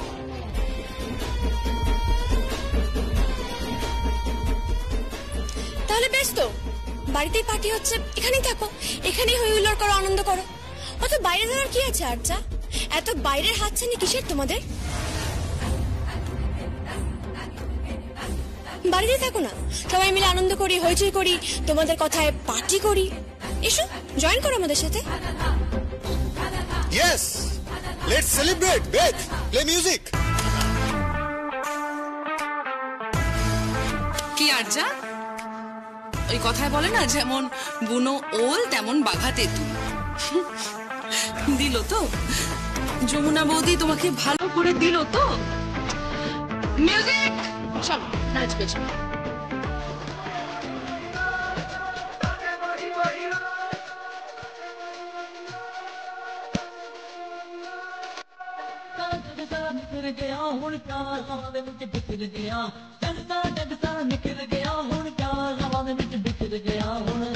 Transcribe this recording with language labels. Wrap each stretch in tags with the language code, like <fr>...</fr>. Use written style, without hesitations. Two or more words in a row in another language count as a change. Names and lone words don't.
<bn>তাহলে বেশ তো, বাড়িতেই পার্টি হচ্ছে, এখানেই থাকো, এখানেই হই হুল্লোড় করো, আনন্দ করো। অত বাইরে যাওয়ার কি আছে আর্চা? এত বাইরের হাতছানি কিসের তোমাদের? বাড়িতেই থাকো না, সবাই মিলে আনন্দ করি, হইচই করি, তোমাদের কথায় পার্টি করি। এসো জয়েন করো আমাদের সাথে।</bn> <en>Yes, let's celebrate. Beth, play music.</en> <bn>কি আর্জা? ওই কথায় বলে না, যেমন বুনো ওল তেমন বাঘা তেঁতুল। দিল তো যমুনা বৌদি, তোমাকে ভালো করে দিল তো। মিউজিক, চলো নাচবে।</bn> <pa>ਨਿਕਲ ਗਿਆ ਹੁਣ ਪਿਆਰ ਹਵਾ ਦੇ ਵਿੱਚ ਬਿਖਰ ਗਿਆ, ਜਗਦਾ ਜਗਦਾ ਨਿਕਲ ਗਿਆ ਹੁਣ ਪਿਆਰ ਹਵਾ ਦੇ ਵਿੱਚ ਬਿਖਰ ਗਿਆ ਹੁਣ।</pa>